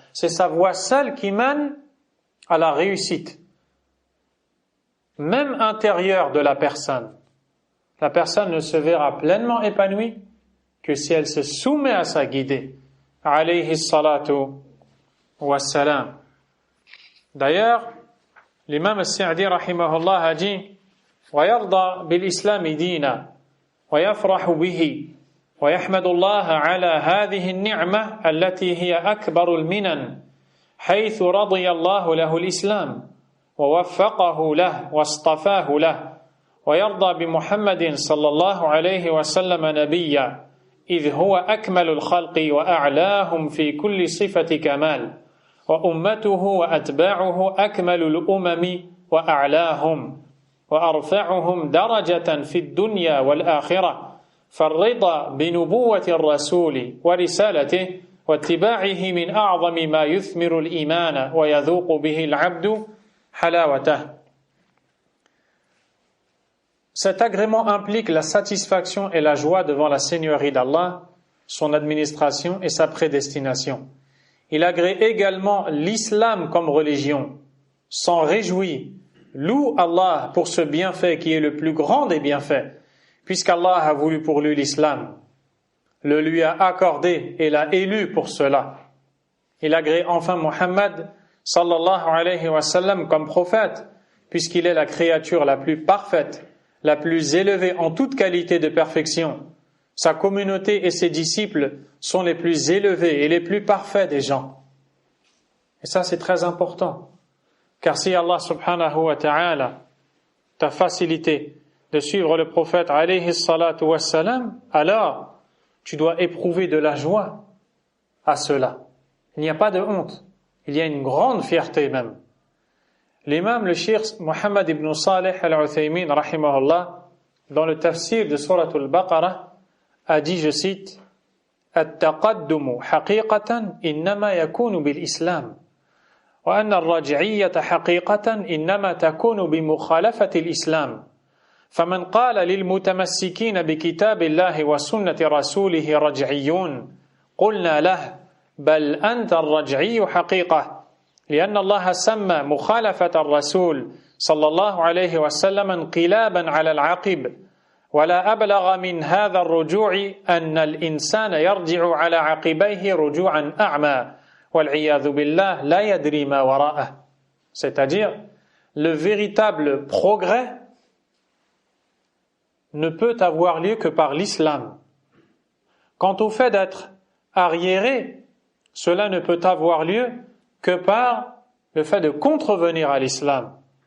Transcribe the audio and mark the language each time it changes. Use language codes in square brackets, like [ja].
[fr] C'est sa voie seule qui mène à la réussite, même intérieure de la personne. La personne ne se verra pleinement épanouie que si elle se soumet à sa guidée. [ar] Alayhi salatu wassalam. [fr] D'ailleurs, l'imam al-Sa'di rahimahullah a dit [ar] وَيَرْضَى بِالْإِسْلَامِ دِينًا وَيَفْرَحُ بِهِ ويحمد الله على هذه النعمة التي هي أكبر المنن حيث رضي الله له الإسلام ووفقه له واصطفاه له ويرضى بمحمد صلى الله عليه وسلم نبيا إذ هو أكمل الخلق وأعلاهم في كل صفة كمال وأمته وأتباعه أكمل الأمم وأعلاهم وأرفعهم درجة في الدنيا والآخرة فالرضا بنبوة الرسول ورسالته واتباعه من أعظم ما يثمر الإيمان ويذوق به العبد حلاوته. [fr] Cet agrément implique la satisfaction et la joie devant la Seigneurie d'Allah, son administration et sa prédestination. Il agrée également l'islam comme religion, s'en réjouit, loue Allah pour ce bienfait qui est le plus grand des bienfaits, puisqu'Allah a voulu pour lui l'islam, le lui a accordé et l'a élu pour cela. Il agrée enfin Muhammad sallallahu alayhi wa sallam comme prophète, puisqu'il est la créature la plus parfaite, la plus élevée en toute qualité de perfection. Sa communauté et ses disciples sont les plus élevés et les plus parfaits des gens. Et ça, c'est très important. Car si Allah subhanahu wa ta'ala t'a facilité de suivre le prophète alayhi salatu wa salam, alors tu dois éprouver de la joie à cela. Il n'y a pas de honte. Il y a une grande fierté même. L'imam, le cheikh Muhammad ibn Salih al-Uthaymin, rahimahullah, dans le tafsir de Surat al-Baqarah, a dit, je cite, [ar] التقدم حقيقة إنما يكون بالإسلام وأن الرجعية حقيقة إنما تكون بمخالفة الإسلام فمن قال للمتمسكين بكتاب الله وسنة رسوله رجعيون قلنا له بل أنت الرجعي حقيقة لأن الله سمى مخالفة الرسول صلى الله عليه وسلم انقلابا على العقب ولا أبلغ من هذا الرجوع أن الإنسان يرجع على عقبيه رجوعا أعمى والعياذ بالله لا يدري ما وراءه. [fr] C'est-à-dire, le véritable progrès ne peut avoir lieu que par l'islam. Quant au fait d'être arriéré, cela ne peut avoir lieu que par le fait de contrevenir à l'islam.